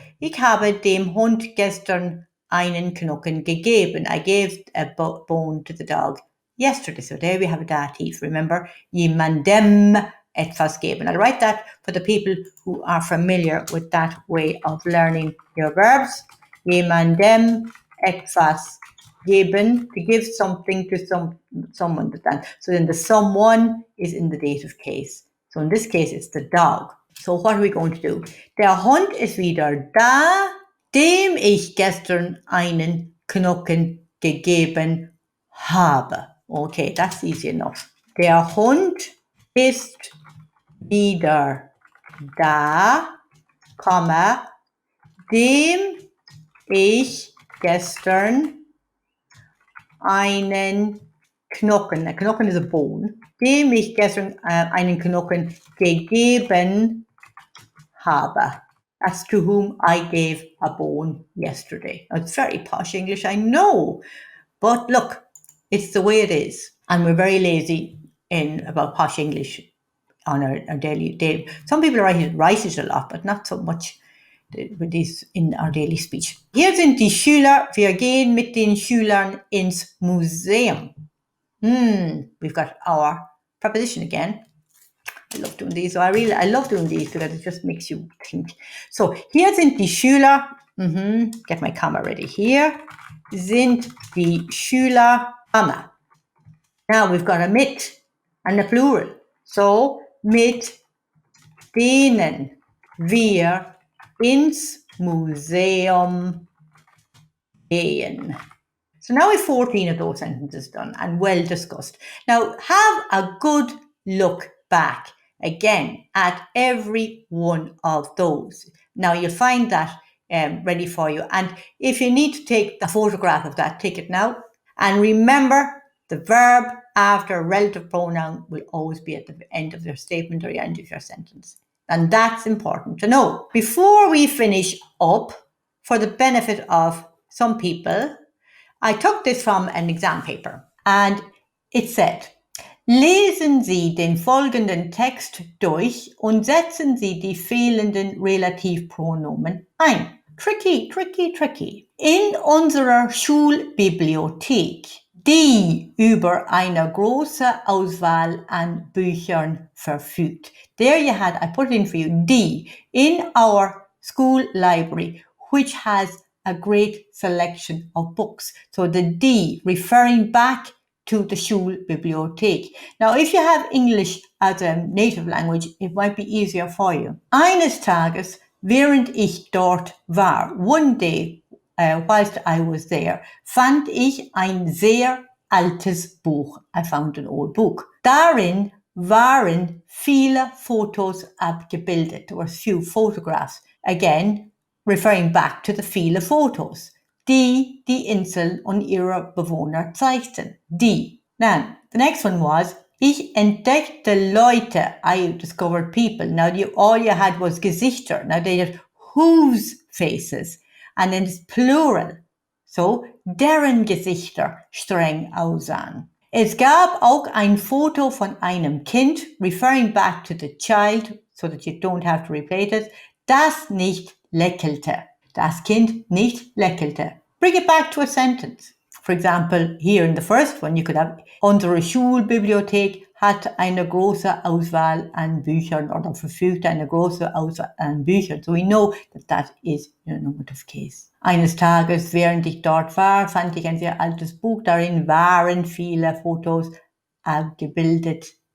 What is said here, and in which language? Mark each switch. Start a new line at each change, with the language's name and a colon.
German: Ich habe dem Hund gestern einen Knochen gegeben.
English: I gave a bone to the dog yesterday. So there we have a dative. Remember,
German: jemandem etwas geben.
English: I'll write that for the people who are familiar with that way of learning your verbs.
German: Jemandem etwas geben,
English: to give something to someone. So then the someone is in the dative case. So in this case, it's the dog. So what are we going to do?
German: Der Hund ist wieder da, dem ich gestern einen Knochen gegeben habe.
English: Okay, that's easy enough.
German: Der Hund ist wieder da, dem ich gestern einen Knochen,
English: a Knochen is a bone,
German: dem ich gestern einen Knochen gegeben habe.
English: That's to whom I gave a bone yesterday. Now, it's very posh English, I know, but look, it's the way it is. And we're very lazy about posh English on our daily. Some people write it a lot, but not so much with this in our daily speech.
German: Hier sind die Schüler. Wir gehen mit den Schülern ins Museum.
English: We've got our preposition again. I love doing these. So I love doing these because it just makes you think. So,
German: hier sind die Schüler.
English: Get my comma ready.
German: Hier sind die Schüler, comma.
English: Now we've got a mit and a plural. So,
German: mit denen wir ins Museum gehen.
English: So now we've 14 of those sentences done and well discussed. Now have a good look back again at every one of those. Now you'll find that ready for you. And if you need to take a photograph of that, take it now. And remember, the verb after a relative pronoun will always be at the end of your statement or the end of your sentence. And that's important to know. Before we finish up, for the benefit of some people, I took this from an exam paper and it said,
German: lesen Sie den folgenden Text durch und setzen Sie die fehlenden Relativpronomen ein.
English: Tricky, tricky, tricky.
German: In unserer Schulbibliothek, die über eine große Auswahl an Büchern verfügt.
English: There you had, I put it in for you, die, in our school library, which has a great selection of books. So the die, referring back to the Schulbibliothek. Now, if you have English as a native language, it might be easier for you.
German: Eines Tages Während ich dort war,
English: one day, whilst I was there,
German: fand ich ein sehr altes Buch.
English: I found an old book.
German: Darin waren viele Fotos abgebildet.
English: There were few photographs. Again, referring back to the
German: viele Fotos, die die Insel und ihre Bewohner zeigten. Die.
English: Then, the next one was,
German: ich entdeckte Leute.
English: I discovered people. Now, all you had was Gesichter. Now, they had whose faces. And then it's plural. So,
German: deren Gesichter streng aussahen. Es gab auch ein Foto von einem Kind,
English: referring back to the child, so that you don't have to replace it,
German: das nicht lächelte. Das Kind nicht lächelte.
English: Bring it back to a sentence. For example, here in the first one, you could have,
German: unsere Schulbibliothek hat eine große Auswahl an Büchern oder verfügte eine große Auswahl an Büchern.
English: So we know that that is a nominative case.
German: Eines Tages, während ich dort war, fand ich ein sehr altes Buch. Darin waren viele Fotos abgebildet.